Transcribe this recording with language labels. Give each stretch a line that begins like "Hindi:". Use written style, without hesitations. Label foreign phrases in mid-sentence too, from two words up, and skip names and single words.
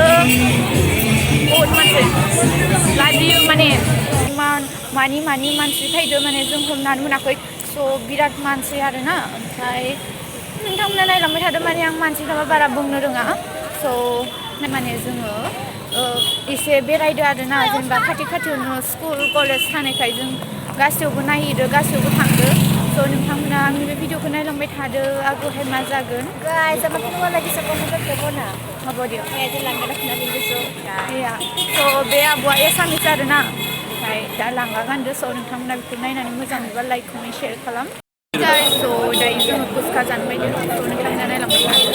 Bodo: बहुत मानसि लाजियो माने मानि मानसि फैदो माने जों हमनानै मोनाखै स' बिराद मानसि आरोना ओमफ्राय नोंथांमोना नायलांबाय थादो माने आं मानसिफोरा बारा बुंनो रोङा स' माने जोङो एसे बेरायदो आरोना जेनेबा खाथियावनो
English: school college
Bodo: थानायखाय जों गासैयावबो नायहैदो गासैयावबो थांदो स' नोंथांमोना आंनि बे भिडिअखौ नायलांबाय थादो आगोहाय मा जागोन
Assamese: गाइज আমাক কেনেকুৱা লাগিছে কমেণ্টত ক'ব না হ'ব दियो আজি লাংগা दख'ना পিন্ধিছোঁ
Bodo: या स' बे आब'आ एसामिस आरोना ओमफ्राय दा लांगा गानदो स' नोंथांमोना बेखौ नायनानै मोजां मोनबा
English: like comment share
Bodo: खालाम स' दायो जोङो फुसका जानो बायदों स' नोंथांमोना नायलांबाय थादो